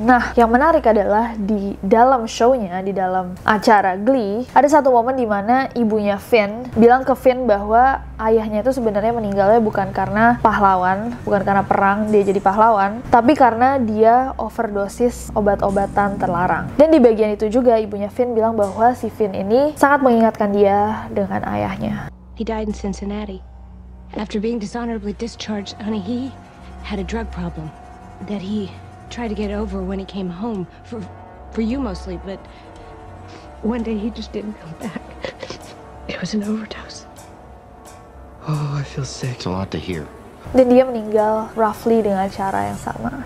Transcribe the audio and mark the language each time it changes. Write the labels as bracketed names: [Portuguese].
[Indonesian] Nah, yang menarik adalah di dalam show-nya, di dalam acara Glee, ada satu momen di mana ibunya Finn bilang ke Finn bahwa ayahnya itu sebenarnya meninggalnya bukan karena pahlawan, bukan karena perang dia jadi pahlawan, tapi karena dia overdosis obat-obatan terlarang. Dan di bagian itu juga ibunya Finn bilang bahwa si Finn ini sangat mengingatkan dia dengan ayahnya. [English] He died in Cincinnati. After being dishonorably discharged, honey, he had a drug problem that he tried to get over when he came home for you mostly, but one day he just didn't come back. It was an overdose. Oh, I feel sick. It's a lot to hear. [Indonesian] Dan dia meninggal roughly dengan cara yang sama.